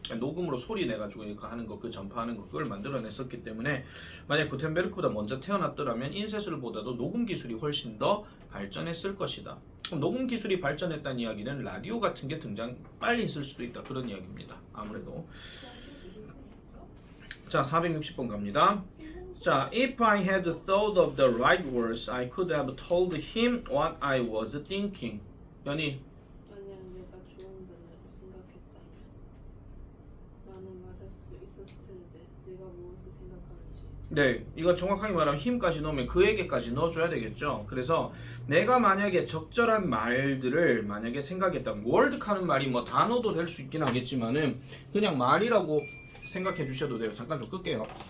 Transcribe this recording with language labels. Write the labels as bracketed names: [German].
[Korean] 녹음으로 소리 내가지고 이렇게 하는 거, 그 전파하는 거 그걸 만들어냈었기 때문에 만약 구텐베르크보다 먼저 태어났더라면 인쇄술보다도 녹음 기술이 훨씬 더 발전했을 것이다. 그럼 녹음 기술이 발전했다는 이야기는 라디오 같은 게 빨리 있을 수도 있다 그런 이야기입니다. 아무래도. 자, 460번 갑니다. [English] 자, if I had thought of the right words, I could have told him what I was thinking. [Korean] 연희, 만약 내가 좋은 단어를 생각했다면 나는 말할 수 있었을 텐데 내가 무엇을 생각하는지. 네, 이거 정확하게 말하면 힘까지 넣으면 그에게까지 넣어줘야 되겠죠. 그래서 내가 만약에 적절한 말들을 만약에 생각했다면 월드카는 말이 뭐 단어도 될 수 있긴 하겠지만은 그냥 말이라고 생각해 주셔도 돼요. 잠깐 좀 끌게요.